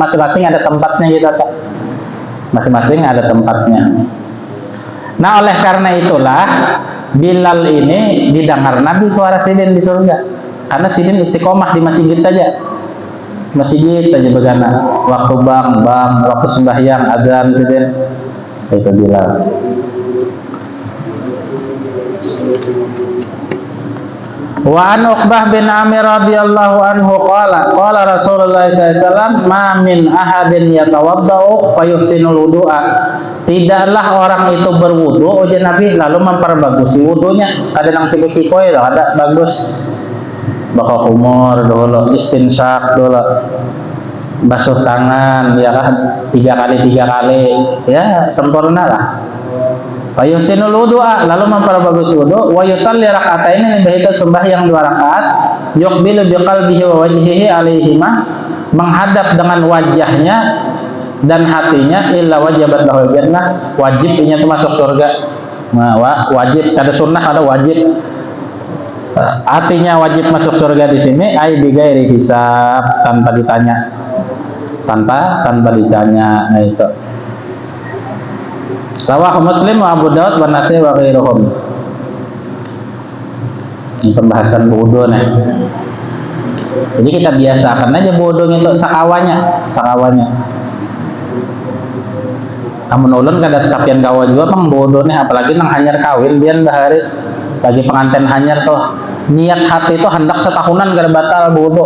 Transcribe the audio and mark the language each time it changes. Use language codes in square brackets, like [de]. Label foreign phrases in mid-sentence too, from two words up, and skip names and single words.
[id] Masing-masing ada tempatnya gitu Kak. Masing-masing ada tempatnya. [bjn] Nah, oleh karena itulah Bilal ini didengar Nabi suara sidin di surga. Karena sidin istiqomah di masjid aja. Masjid aja begana. Waktu bang, waktu sembahyang, adzan sidin. Itu Bilal. [ar] وعن عقبة بن عامر رضي الله عنه قال رسول الله صلى الله عليه وسلم ما من أحد يتوضأ فيحسن الوضوء. [bjn] Tidaklah orang itu berwudu ujar Nabi lalu memperbagusi wudunya. Kadang si kikoi ada bagus. Bakal kumur dulu, istinsyak dulu, basuh tangan ya kan 3 kali ya sempurna lah. [ar] فيحسن الوضوء [id] lalu memperbagus wudu [ar] ويصلي ركعتين [id] itu sembahyang 2 rakaat [ar] يقبل بقلبه ووجهه عليهما [id] menghadap dengan wajahnya dan hatinya [ar] إلا وجبت له الجنة [id] wajib ini masuk surga. [bjn] Nah, wajib ada sunnah ada wajib. Artinya wajib masuk surga di sini ai [ar] بغير حساب [bjn] tanpa ditanya. Tanpa ditanya. Nah itu. [ar] رواه مسلم وأبو داود والنسائي وغيرهم. [bjn] Ini pembahasan wudu nih. Jadi kita biasakan aja wudu itu sakawanya. Amun ulun kada kapian gawa juga pang wudu nih apalagi nang hanyar kawin biar bahari bagi pengantin hanyar tuh niat hati itu hendak setahunan kada batal wudu.